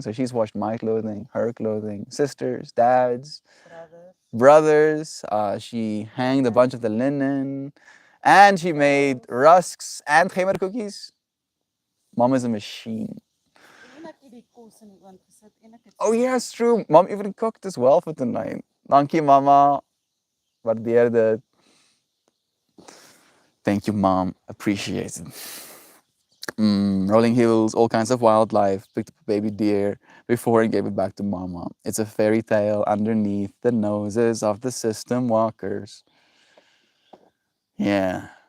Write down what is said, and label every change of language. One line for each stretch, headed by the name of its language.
English: So she's washed my clothing, her clothing, sisters, dads, brothers. She hanged a bunch of the linen, and she made rusks and gemmer cookies. Mom is a machine.
Afrikaans: En ek het die kos in die oond gesit en ek het
English: Oh yeah, it's true. Mom even cooked as well for tonight.
Afrikaans: Dankie mama. Waardeer dit.
English: Thank you, Mom. Appreciate it. Rolling hills, all kinds of wildlife. Picked up a baby deer before and gave it back to Mama. It's a fairy tale underneath the noses of the system walkers. Yeah.